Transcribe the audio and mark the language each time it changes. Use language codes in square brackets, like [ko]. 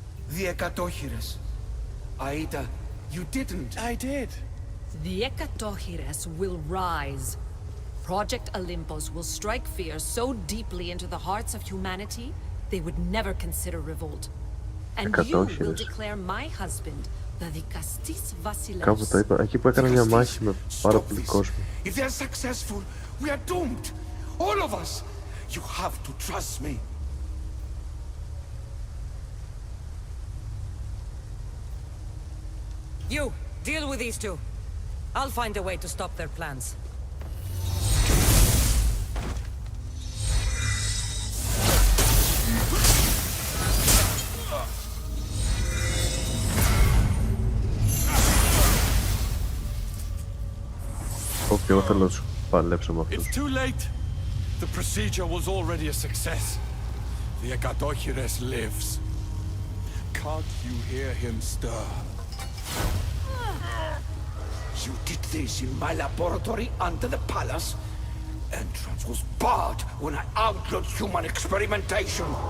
[en] The Ekatochires. Aida, you didn't. I did. The Ekatochires will rise. Project Olympus will strike fear so deeply into the hearts of humanity, they would never consider revolt. And you will declare my husband the Dikastis [el] Κάπου το είπα, εκεί που έκανα μια μάχη με πάρα πολύ κόσμο. [en] If they are successful, we are doomed. All of us. You have to trust me. You, deal with these two. I'll find a way to stop their plans. [el] Όχι, εγώ θέλω να σου παλέψω με αυτούς. [en] It's too late. The procedure was already a success. The Ekatochires lives. Can't you hear him stir? You did this in my laboratory under the palace. Entrance was barred when I outlawed human experimentation.